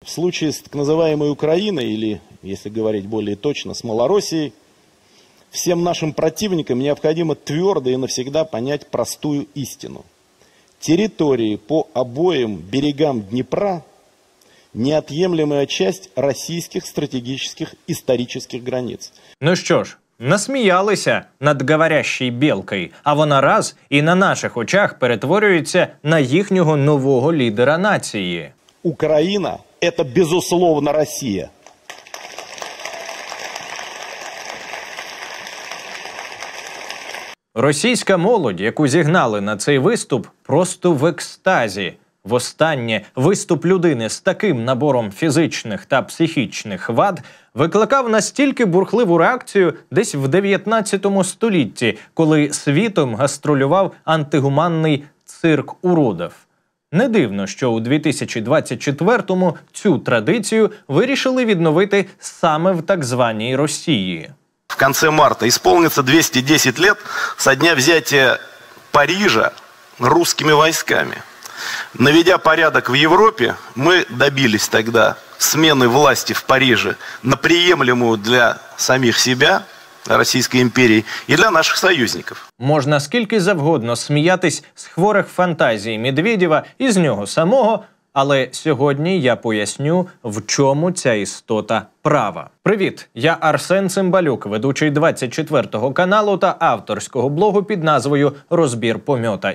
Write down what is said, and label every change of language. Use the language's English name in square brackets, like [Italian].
[Russian] В случае с так называемой Украиной, или, если говорить более точно, с Малороссией, всем нашим противникам необходимо твердо и навсегда понять простую истину. Территории по обоим берегам Днепра – неотъемлемая часть российских стратегических исторических границ. [Ukrainian] Ну що ж, насміялися над говорящою білкою, а вона раз і на наших очах перетворюється на їхнього нового лідера нації. [Russian] Украина – это, безусловно, Россия. [Ukrainian] Російська молодь, яку зігнали на цей виступ, просто в екстазі. Востаннє виступ людини з таким набором фізичних та психічних вад викликав настільки бурхливу реакцію десь в 19 столітті, коли світом гастролював антигуманний цирк уродів. Не дивно, що у 2024-му цю традицію вирішили відновити саме в так званій Росії. [Russian] В конце марта исполнится 210 лет со дня взятия Парижа русскими войсками. Наведя порядок в Европе, мы добились тогда смены власти в Париже на приемлемую для самих себя, Российской империи, и для наших союзников. [Ukrainian] Можна скільки завгодно сміятись з хворих фантазій Медведєва і з нього самого, але сьогодні я поясню, в чому ця істота права. Привіт, я Арсен Цимбалюк, ведучий 24-го каналу та авторського блогу під назвою «Розбір помьота».